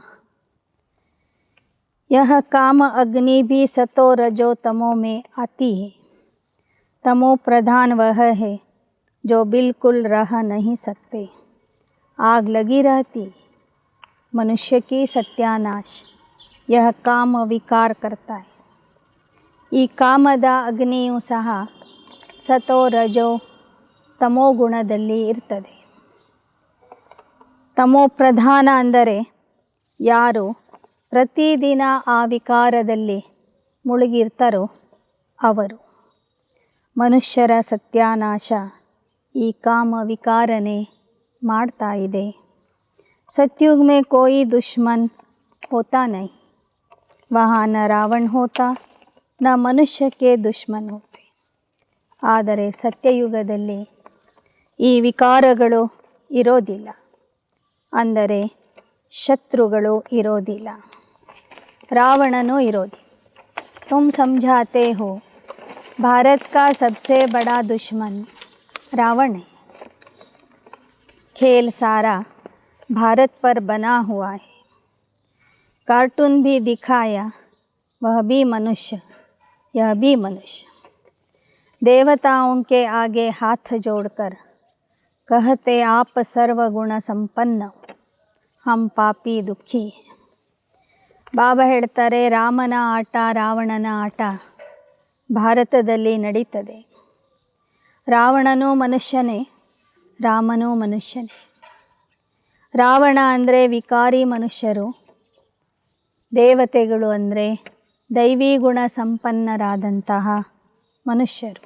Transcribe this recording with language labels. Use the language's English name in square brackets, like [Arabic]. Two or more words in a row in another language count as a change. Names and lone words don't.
[Hindi] यह काम अग्नि भी सतो रजो तमो में आती है. तमो प्रधान वह है जो बिल्कुल रह नहीं सकते. आग लगी रहती मनुष्य की सत्यानाश. यह काम विकार करता है. [Kannada] ಈ ಕಾಮದ ಅಗ್ನಿಯೂ ಸಹ ಸತೋ ರಜೋ ತಮೋ ಗುಣದಲ್ಲಿ ಇರ್ತದೆ. ತಮೋ ಪ್ರಧಾನ ಅಂದರೆ ಯಾರು ಪ್ರತಿದಿನ ಆ ವಿಕಾರದಲ್ಲಿ ಮುಳುಗಿರ್ತಾರೋ ಅವರು. ಮನುಷ್ಯರ ಸತ್ಯಾನಾಶ ಈ ಕಾಮ ವಿಕಾರನೇ ಮಾಡ್ತಾ ಇದೆ. [Hindi] सतयुग में कोई दुश्मन होता नहीं. वहाँ न रावण होता न मनुष्य के दुश्मन होते. [Kannada] ಆದರೆ ಸತ್ಯಯುಗದಲ್ಲಿ ಈ ವಿಕಾರಗಳು ಇರೋದಿಲ್ಲ, ಅಂದರೆ ಶತ್ರುಗಳು ಇರೋದಿಲ್ಲ, ರಾವಣನೂ ಇರೋದಿಲ್ಲ. [Hindi] तुम समझाते हो भारत का सबसे बड़ा दुश्मन रावण है. खेल सारा भारत पर बना हुआ है. कार्टून भी दिखाया, वह भी मनुष्य, यह भी मनुष्य. देवताओं के आगे हाथ जोड़कर कहते आप सर्वगुण संपन्न, हम पापी दुखी. [Kannada] ಬಾಬಾ ಹೇಳ್ತಾರೆ, ರಾಮನ ಆಟ ರಾವಣನ ಆಟ ಭಾರತದಲ್ಲಿ ನಡೀತದೆ. ರಾವಣನೂ ಮನುಷ್ಯನೇ, ರಾಮನೂ ಮನುಷ್ಯನೇ. ರಾವಣ ಅಂದರೆ ವಿಕಾರಿ ಮನುಷ್ಯರು, ದೇವತೆಗಳು ಅಂದರೆ ದೈವಿ ಗುಣ ಸಂಪನ್ನರಾದಂತಹ ಮನುಷ್ಯರು.